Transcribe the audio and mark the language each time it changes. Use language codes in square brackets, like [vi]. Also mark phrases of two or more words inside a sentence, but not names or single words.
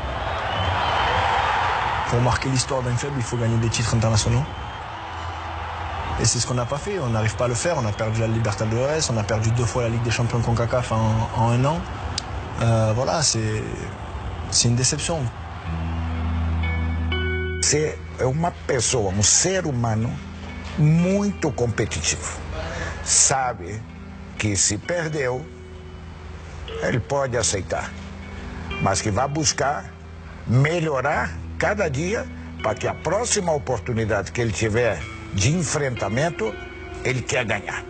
[fr] Pour marquer l'histoire d'un club, il faut gagner des titres internationaux. Et c'est ce qu'on n'a pas fait. On n'arrive pas à le faire. On a perdu la Libertadores, on a perdu 2 fois la Ligue des Champions CONCACAF en 1 an. Voilà, c'est une déception. [pt] Você é uma pessoa, ser humano muito competitivo. Sabe que se perdeu, ele pode aceitar. Mas que vai buscar melhorar cada dia para que a próxima oportunidade que ele tiver de enfrentamento, ele quer ganhar.